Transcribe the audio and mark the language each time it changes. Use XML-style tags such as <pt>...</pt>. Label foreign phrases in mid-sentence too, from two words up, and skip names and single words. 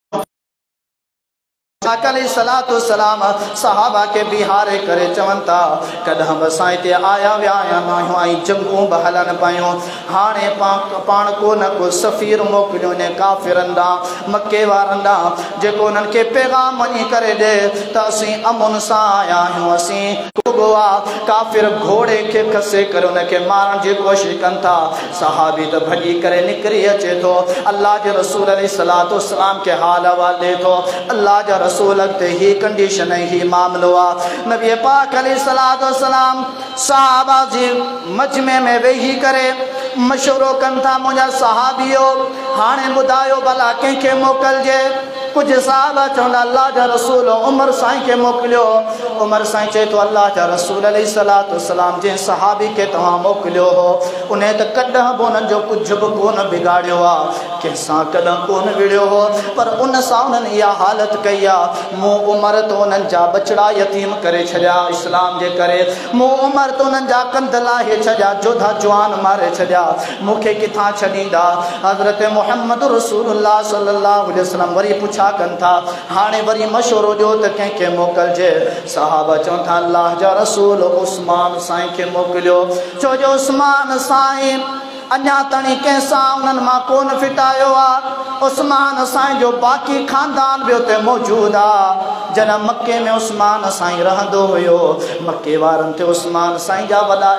<ar>عليه الصلاة والسلام</ar> <sd>सहाबा के बिहारे करे चवन था कदम बसाई ते आया व्या आहियूं ऐं जंगूं बि हलन पयूं हाणे पाण को न को सफ़ीर मोकिलियो ने काफ़िरनि ॾांहुं मके वारनि ॾांहुं जेको उन्हनि खे पैगाम वञी करे ॾे त असीं अमुन सां आया आहियूं असीं काफ़िर घोड़े के खसे करे उनके मारण की कोशिश कन था सहाबी तो भजी करे निकरी अचे तो अल्लाह के रसूल</sd> <ar>عليه الصلاة والسلام</ar> <sd>के हाल हवाले तो अल्लाह जा रसूल ते ही कंडीशन ही मामलो आ नबी पाक</sd> <ar>عليه الصلاة والسلام</ar> <sd>सहाबा जी मजमे में वेही करे मशवरो कन था मुझा सहाबियो हाणे बुधायो भला कंहिंखे मोकलजे कुछ साहबा चवंदा अल्लाह जा रसूल उमर साईं के मोकिलियो उमर साईं चए तो अल्लाह जा रसूल</sd> <ar>عليه الصلاة والسلام</ar> <sd>जे सहाबी के तव्हां मोकिलियो हो उन्हें त कॾहिं बि उन्हनि जो कुझु बि कोन बिगाड़ियो आहे कंहिंसां कॾहिं कोन विड़ियो हो पर उन सां उन्हनि इहा हालत कई आहे मूं उमर तो उन्हनि जा बचड़ा यतीम करे छॾिया इस्लाम जे करे मूं उमर तो उन्हनि जा कंध लाहे छॾिया जोधा जवान मारे छॾिया मूंखे किथां छॾींदा हज़रत मुहम्मद रसूलुल्लाह</sd> <ar>صلى الله عليه وسلم</ar> <sd>वरी पुछा कन था हाणे वरी मशवरो ॾियो त कंहिंखे मोकिलजे सहाबा चवनि था अल्लाह जा रसूल उस्मान साईं खे मोकिलियो छो जो उस्मान साईं अञा ताईं कंहिंसां उन्हनि मां कोन फिटायो आहे उस्मान साईं जो बाक़ी खानदान बि उते मौजूदु आहे जॾहिं मके में उस्मान साईं रहंदो हुयो मके वारनि ते उस्मान साईं जा वॾा</sd>